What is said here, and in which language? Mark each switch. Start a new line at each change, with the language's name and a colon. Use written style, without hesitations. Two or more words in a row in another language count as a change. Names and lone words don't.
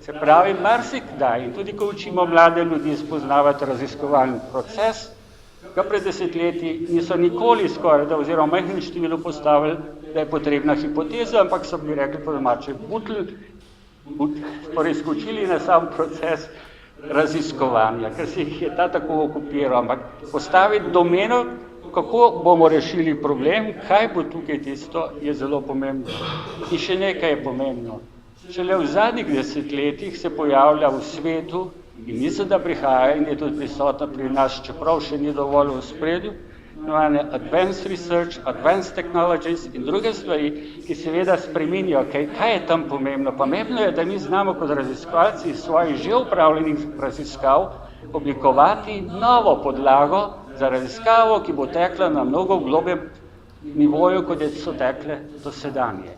Slovenian: Se pravi, marsikdaj, in tudi ko učimo mlade ljudi spoznavati raziskovalni proces, ga pred desetletji niso nikoli skoraj, da oziroma majhnem številu postavili, da je potrebna hipoteza, ampak so bi rekli po domače, torej skočili na sam proces raziskovanja, ker se jih je ta tako okupiral, ampak postaviti domeno, kako bomo rešili problem, kaj bo tukaj tisto, je zelo pomembno. In še nekaj je pomembno. Šele v zadnjih desetletjih se pojavlja v svetu in mislim, da prihaja in je tudi prisotna pri nas, čeprav še ni dovolj v spredju, imenovane
English: advanced research, advanced technologies
Slovenian: in druge stvari, ki seveda spreminjajo, kaj je tam pomembno. Pomembno je, da mi znamo kot raziskovalci svojih že upravljenih raziskav oblikovati novo podlago za raziskavo, ki bo tekla na mnogo globjem nivoju, kot so tekle dosedanje.